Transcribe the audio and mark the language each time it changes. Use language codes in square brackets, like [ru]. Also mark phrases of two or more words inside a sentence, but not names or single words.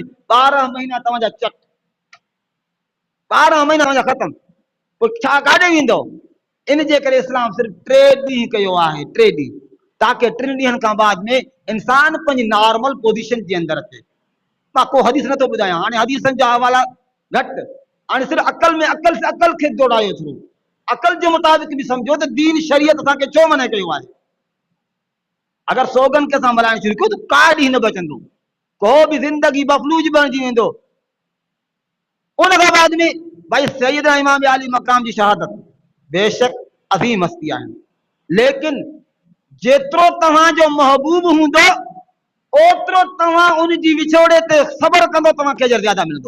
[sd] 12 महीना तव्हांजा चट, 12 महीना तव्हांजा ख़त्म। पोइ छा काॾे वेंदो? इन जे करे इस्लाम सिर्फ 3 ॾींहं कयो आहे, 3 ॾींहं, ताकि 3 ॾींहंनि खां बाद में इंसान पंहिंजी [en] normal position [sd] जे अंदरि अचे। मां को हदीस नथो ॿुधायां, हाणे हदीसनि जा हवाला घटि, हाणे सिर्फ अकल में, अकल से अकल खे दौड़ायो थ्रू, अकल जे मुताबिक भी समझो त दीन शरीयत असांखे छो मना कयो आहे। अगर सोगन के असां मल्हाइण शुरू कयूं त का ॾींहुं न बचंदो, को भी जिंदगी मफलूज बणिजी वेंदो। उन खां बाद में भाई सैयदना इमाम अली मकाम जी शहादत बेशक अज़ीम हस्ती आहिनि, लेकिन जेतिरो तव्हांजो महबूब हूंदो ओतिरो तव्हां उन जी विछोड़े ते सबर कंदो, तव्हांखे अजर ज्यादा मिलंदो।